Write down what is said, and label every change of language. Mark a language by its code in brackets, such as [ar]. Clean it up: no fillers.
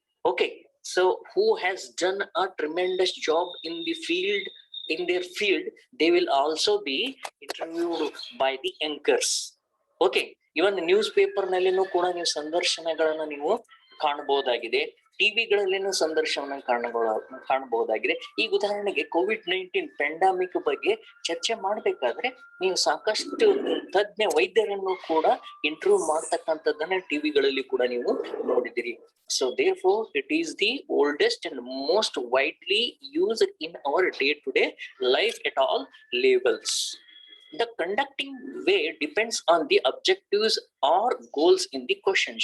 [en] Okay, so who has done a tremendous job in the field, in their field, they will also be interviewed by the anchors. Okay, even newspaper [kn] nallinu kuda ನೀವು ಸಂದರ್ಶನಗಳನ್ನು ನೀವು ಕಾಣಬಹುದಾಗಿದೆ, ಟಿವಿಗಳಲ್ಲಿನೂ ಸಂದರ್ಶನ ಕಾಣಬಹುದಾಗಿದೆ. ಈಗ ಉದಾಹರಣೆಗೆ COVID-19 pandemic ಬಗ್ಗೆ ಚರ್ಚೆ ಮಾಡ್ಬೇಕಾದ್ರೆ ನೀವು ಸಾಕಷ್ಟು ತಜ್ಞ ವೈದ್ಯರನ್ನು ಕೂಡ ಇಂಟರ್ವ್ಯೂ ಮಾಡ್ತಕ್ಕಂಥದ್ದನ್ನ ಟಿವಿಗಳಲ್ಲಿ ಕೂಡ ನೀವು ನೋಡಿದಿರಿ. [en] So therefore it is the oldest and most widely used in our day-to-day life at all levels. The conducting way depends on the objectives or goals in the question.